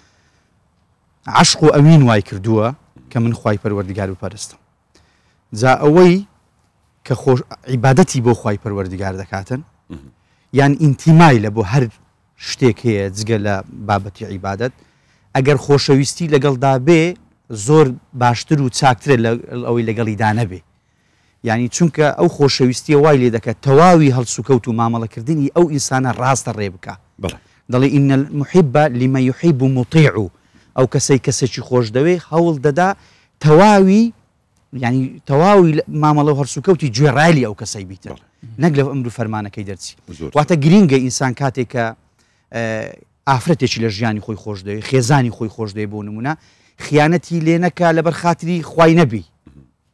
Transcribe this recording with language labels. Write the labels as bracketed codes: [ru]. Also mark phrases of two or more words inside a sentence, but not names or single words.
[ckb] عەشق و ئەوین وای کردووە کە من خوای پەروەردگار بپەرستم جا ئەوەی کە عیبادەتی بۆ خوای پەروەردگار دەکاتن یان ئینتیمای لە بۆ هەر شتێک هەیە جگە لە بابەتی عیبادەت ئەگەر خۆشەویستی لەگەڵدا بێ زۆر باشتر و چاکترە ئەوەی لەگەڵیدا نەبێ یعنی چونکە ئەو خۆشەویستیە وای لێ دەکات تەواوی هەڵسوکەوت و مامەڵەکردنی ئەو ئینسانە ڕاستە ڕێ بکە دەڵێ [ar] ئین المحب لمن يحب مطيع [ckb] ئەو کەسێکی خۆش دەوێ هەوڵ دەدا تەواوی ینی تەواوی مامەڵە هەرسوکەوتی گوێڕایلی ئەو کەسەی بیتە نەک لە ئەمر و فەرمانەکەی دەرچی واتە گرینگە ئینسان کاتێک کە ئافرەتێکی لە ژیانی خۆی خۆش دەوێ خێزانی خۆی خۆش دەوێ بۆ نمونە خیانەتی لێ نەکا لەبەر خاتری خوای نەبی